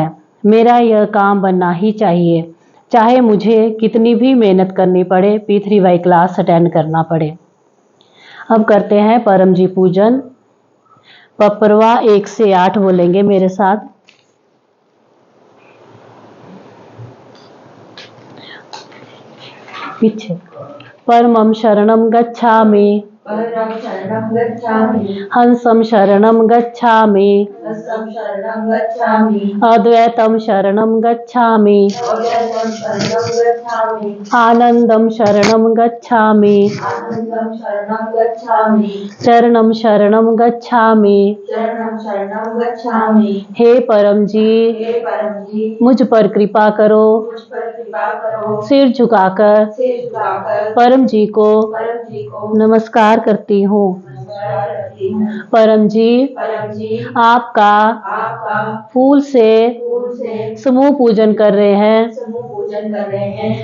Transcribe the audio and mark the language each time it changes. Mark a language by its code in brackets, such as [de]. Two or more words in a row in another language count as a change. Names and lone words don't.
[hi] मेरा यह काम बनना ही चाहिए, चाहे मुझे कितनी भी मेहनत करनी पड़े, P3Y क्लास अटेंड करना पड़े। अब करते हैं परम जी पूजन। पपरवा 1 से 8 बोलेंगे मेरे साथ। [sa] पीछे परमं शरणं गच्छामि, हंसं शरणं गच्छामि, अद्वैतं शरणं गच्छामि, आनंदं शरणं गच्छामि, चरणं शरणं गच्छामि। [hi] हे परम जी, मुझ पर कृपा करो। सिर झुकाकर परम जी को नमस्कार करती हूँ। परम जी, आपका फूल से समूह पूजन कर रहे हैं।